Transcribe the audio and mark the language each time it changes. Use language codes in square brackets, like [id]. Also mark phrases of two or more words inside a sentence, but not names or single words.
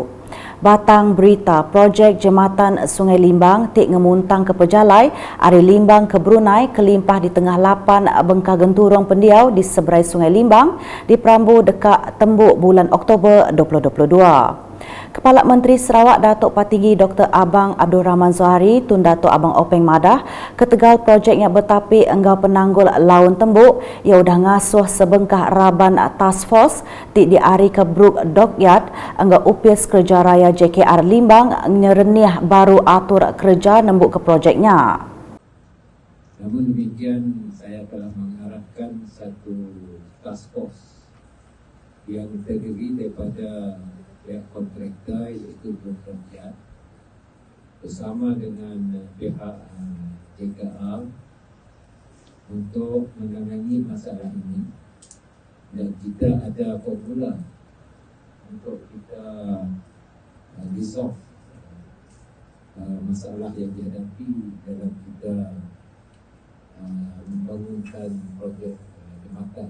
[iba] Batang berita projek jembatan Sungai Limbang tik ngemuntang ke pejalai ari Limbang ke Brunei kelimpah di tengah lapan bengkah genturong pendiau di seberai Sungai Limbang di Perambu dekat tembuk bulan Oktober 2022. Kepala Menteri Sarawak Datuk Patinggi Dr. Abang Abdul Rahman Zohari tun Datuk Abang Openg Madah ketegal projeknya bertapi enggau penanggul laun tembuk ia udah ngasuh sebengkah raban [en] task force [iba] di ari ke Brook Dockyard enggau upis kerja raya JKR Limbang nyerenih baru atur kerja nembuk ke projeknya. [ms] Namun demikian, saya telah mengarahkan satu [en] task force [ms] yang terdiri daripada pihak kontraktor iaitu Brook Dockyard bersama dengan pihak JKR untuk menangani masalah ini, dan kita ada formula untuk kita resolve masalah yang dihadapi dalam kita membangunkan projek jembatan.